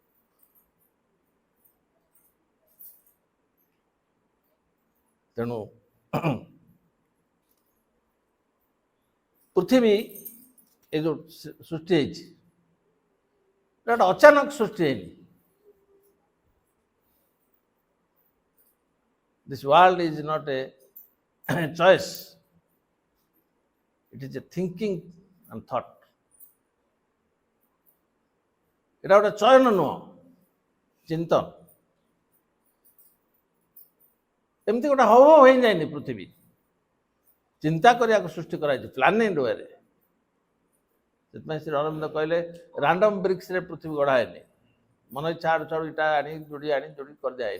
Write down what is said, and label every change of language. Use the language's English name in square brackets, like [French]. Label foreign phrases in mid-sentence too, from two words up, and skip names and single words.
[Odia] ତେଣୁ ପୃଥିବୀ ଏ ଯେଉଁ ସୃଷ୍ଟି ହେଇଛି, এটা ଗୋଟେ ଅଚାନକ ସୃଷ୍ଟି ହେଇନି। [English] This world is not a choice. It is a thinking and thought. [Odia] এটা ଗୋଟେ ଚୟନ ନୁହଁ, ଚିନ୍ତନ। ଏମିତି ଗୋଟେ ହବ ହେଇଯାଇନି ପୃଥିବୀ, ଚିନ୍ତା କରିବାକୁ ସୃଷ୍ଟି କରାଯାଇଛି, [English] planning way. [Odia] ସେଥିପାଇଁ ଶ୍ରୀ ଅରବିନ୍ଦ କହିଲେ [English] random bricks [Odia] ପୃଥିବୀ ଗଢ଼ା ହେଇନି, ମନ ଇଚ୍ଛା ଆଡ଼ୁ ଛାଡ଼ୁ ଇଟା ଆଣି ଯୋଡ଼ି କରିଦିଆହେଇନି।